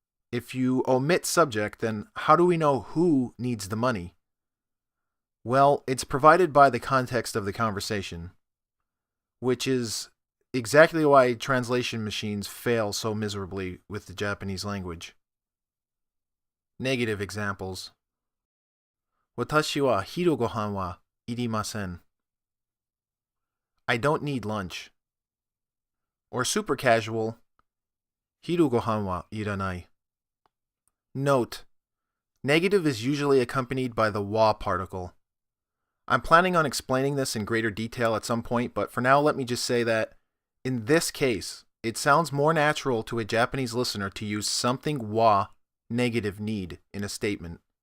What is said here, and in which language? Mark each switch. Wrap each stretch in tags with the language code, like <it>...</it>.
<en>If you omit subject, then how do we know who needs the money? Well, it's provided by the context of the conversation, which is exactly why translation machines fail so miserably with the Japanese language. Negative examples.</en> <ja>私は昼ご飯はいりません.</ja> <en>I don't need lunch. Or super casual,</en> <ja>昼ご飯はいらない.</ja> <en>Note: negative is usually accompanied by the wa particle. I'm planning on explaining this in greater detail at some point, but for now let me just say that, in this case, it sounds more natural to a Japanese listener to use something wa, negative need, in a statement.</en>